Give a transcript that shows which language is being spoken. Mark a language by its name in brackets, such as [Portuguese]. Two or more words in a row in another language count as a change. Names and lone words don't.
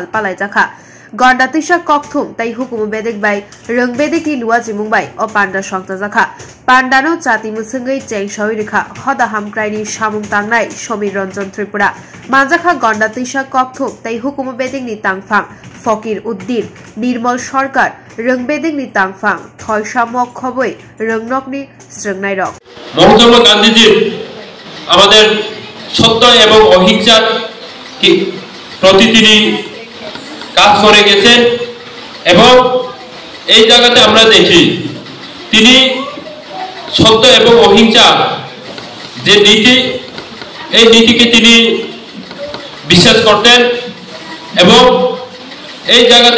[Bodo] पालायजाखा गंडादैसा ककथुम ताई हुकुम बेदेक बाय रों बेदेकनि लुवाजि मुंबाय अ पांडा संगताजाखा पांडानो जाति मुसंगै चेंगसावि रेखा हदा हामक्राइनि सामुं तांनाय समीर रंजन त्रिपुरा माजाखा गंडादैसा ककथुम ताई हुकुम बेदेकनि तांफां फकीर उद्दीन निर्मल सरकार रों बेदेकनि तांफां थयसामक खबै रोंनकनि स्रंनाय रक [Bangla] महात्मा गांधीजी আমাদের সত্য এবং অহিংসার প্রতি তিনি কাজ করে গেছেন এবং এই জায়গাতে আমরা দেখি তিনি সত্য এবং অহিংসা যে নীতি এই নীতিকে তিনি বিশ্বাস করতেন এবং এই জায়গাতে